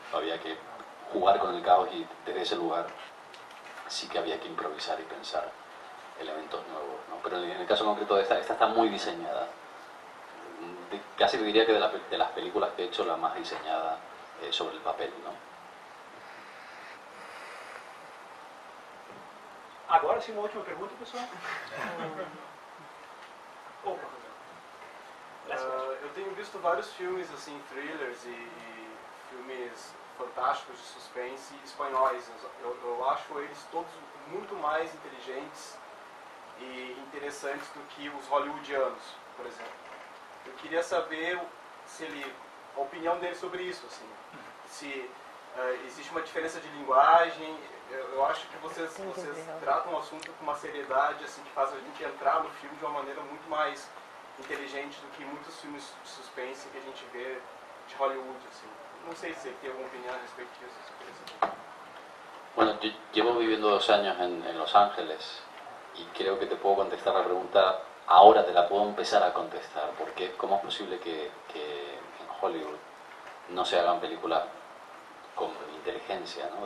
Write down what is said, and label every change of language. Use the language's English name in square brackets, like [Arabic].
[Spanish] Había que jugar con el caos y desde ese lugar sí que había que improvisar y pensar elementos nuevos, ¿no? Pero en el caso concreto de esta está muy diseñada. Casi te diría que de las películas que he hecho, la más diseñada sobre el papel, ¿no? [Portuguese] Agora sim, uma última pergunta, pessoal. Ou eu tenho visto vários filmes assim, thrillers e filmes fantásticos de suspense espanhóis. Eu acho eles todos muito mais inteligentes e interessantes do que os hollywoodianos, por exemplo. Eu queria saber a opinião dele sobre isso, assim. Se existe uma diferença de linguagem. Eu acho que vocês tratam o assunto com uma seriedade assim, que faz a gente entrar no filme de uma maneira muito mais inteligente do que muitos filmes de suspense que a gente vê de Hollywood, assim. [Spanish] No sé si tiene alguna opinión respecto a eso. Bueno, yo llevo viviendo 2 años en Los Ángeles y creo que te puedo contestar la pregunta, ahora te la puedo empezar a contestar, porque ¿cómo es posible que en Hollywood no se hagan películas con inteligencia, ¿no?